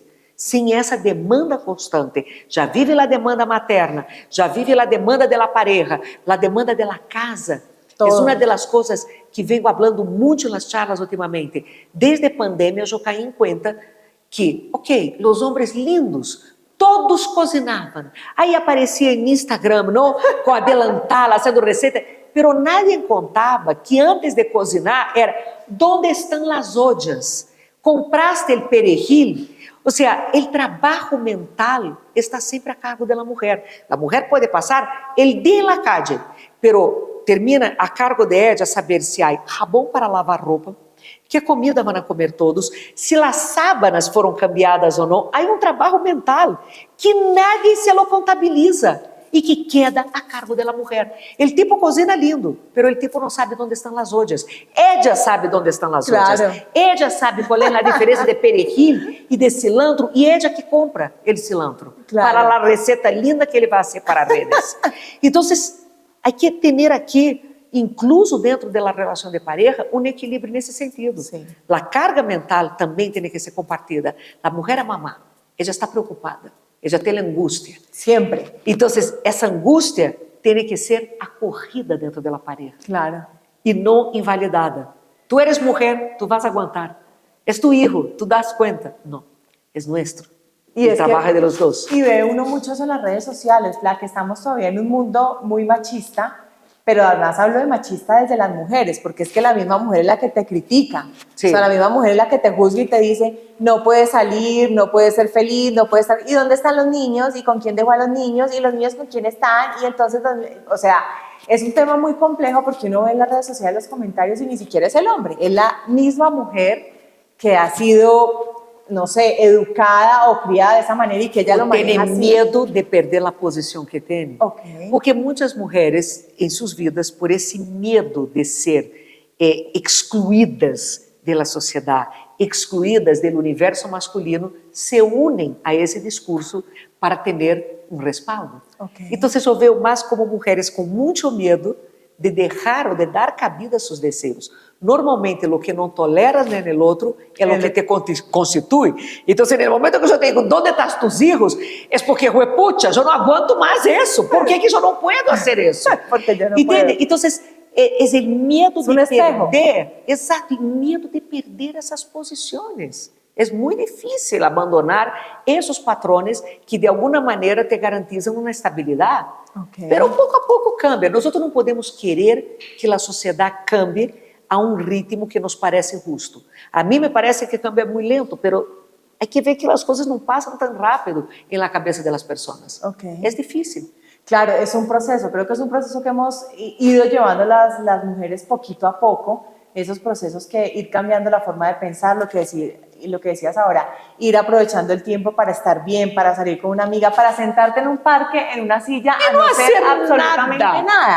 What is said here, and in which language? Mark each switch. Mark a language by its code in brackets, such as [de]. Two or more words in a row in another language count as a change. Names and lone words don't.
[pt] Sem essa demanda constante. Já vive a demanda materna, já vive a demanda da pareja, a demanda da casa. É uma das coisas que venho falando muito nas charlas ultimamente. Desde a pandemia, eu caí em conta que, ok, os homens lindos, todos cozinhavam. Aí aparecia em Instagram, não? Com a delantal, fazendo receita. [es] Pero nadie [pt] contava que antes de cozinhar era, onde estão as ollas? Compraste o perejil? Ou seja, o trabalho mental está sempre a cargo da mulher. A mulher pode passar o dia na calle, pero termina a cargo [es] de ella [pt] saber se há jabón para lavar roupa, que comida vão comer todos, se as sábanas foram cambiadas ou não. Há trabalho mental que [es] nadie se lo contabiliza [pt] e que queda a cargo da mulher. O tipo cozinha lindo, pero o tipo não sabe onde estão as ollas. Ella sabe onde estão as ollas. Ella sabe qual é a diferença de perejil e de cilantro, e ella que compra o cilantro para a receita linda que ele vai fazer para redes. Então, há que ter aqui, incluso dentro da relação de pareja, equilíbrio nesse sentido. Sim. A carga mental também tem que ser compartida. A mulher é mamá, ela está preocupada, ela tem angústia. Sempre. Então, essa angústia tem que ser acorrida dentro da pareja. Claro. E não invalidada. [es] Tu eres mulher, tu vas aguantar. Es tu hijo, tu das cuenta. No, es nuestro. Y el trabajo de los dos. Y ve uno mucho en las redes sociales, Fla, que estamos todavía en un mundo muy machista, pero además hablo de machista desde las mujeres, porque es que la misma mujer es la que te critica, Sí. o sea, la misma mujer es la que te juzga y te dice, no puedes salir, no puedes ser feliz, no puedes estar, ¿y dónde están los niños? ¿Y con quién dejó a los niños? ¿Y los niños con quién están? Y entonces, o sea, es un tema muy complejo porque uno ve en las redes sociales los comentarios y ni siquiera es el hombre, es la misma mujer que ha sido, no sé, educada o criada de esa manera y que ella lo maneja [pt] Tem [es] así. [pt] medo de perder a posição que tem. Ok. Porque muitas mulheres, em suas vidas, por esse medo de ser excluídas da sociedade, excluídas do universo masculino, se unem a esse discurso para ter um respaldo. Ok. Então, eu vejo mais como mulheres com muito medo de deixar ou de dar cabida a seus desejos. Normalmente, o que não toleras no outro é o que te constitui. Então, no momento que eu digo, onde estão [es] tus hijos? [pt] É porque, pucha, eu não aguento mais isso. Por que eu não posso fazer isso? Porque eu não Entende? [es] puedo. [pt] Então, é o medo de [es] espejo. [pt] perder. Exato, e medo de perder essas posições. É muito difícil abandonar esses patrões que de alguma maneira te garantizam uma estabilidade. Okay. Mas pouco a pouco cambia. Nós não podemos querer que a sociedade cambie a um ritmo que nos parece justo. A mim me parece que cambia muito lento, mas há que ver que as coisas não passam tão rápido na cabeça das pessoas. Okay. É difícil. [es] Claro, es un proceso, creo que es un proceso que hemos ido llevando las mujeres poquito a poco, esos procesos que ir cambiando la forma de pensar, lo que decías ahora, ir aprovechando el tiempo para estar bien, para salir con una amiga, para sentarte en un parque, en una silla, a no hacer absolutamente nada.